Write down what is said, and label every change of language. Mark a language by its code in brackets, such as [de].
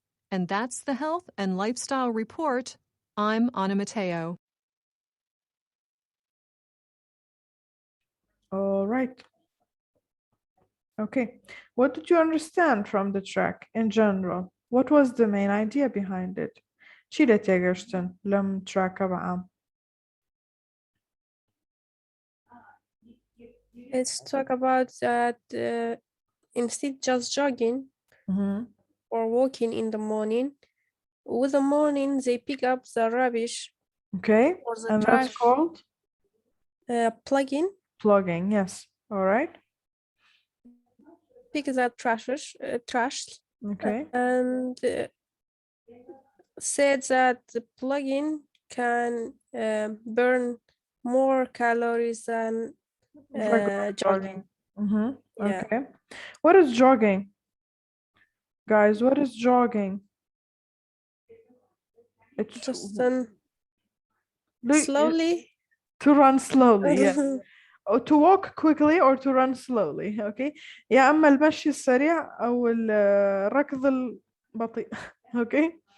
[en] And that's the Health and Lifestyle Report. I'm Anna Mateo. All right. Okay. What did you understand from the track in general? What was the main idea behind it? [ckb] چی لە تێگەشتن لەم تراکە بەعام؟ [en] Let's talk about that instead just jogging or walking in the morning. With the morning, they pick up the rubbish. Okay, or the and trash. that's called? Plugging. Plugging, yes. All right. Pick that trash. Okay. And said that the plugging can burn more calories than jogging. Yeah. Okay. What is jogging? Guys, what is jogging? It's just Look, slowly. To run slowly, yes. Or to walk quickly or to run slowly, okay? [ar] يا أما المشي السريع أو الركض البطيء، okay?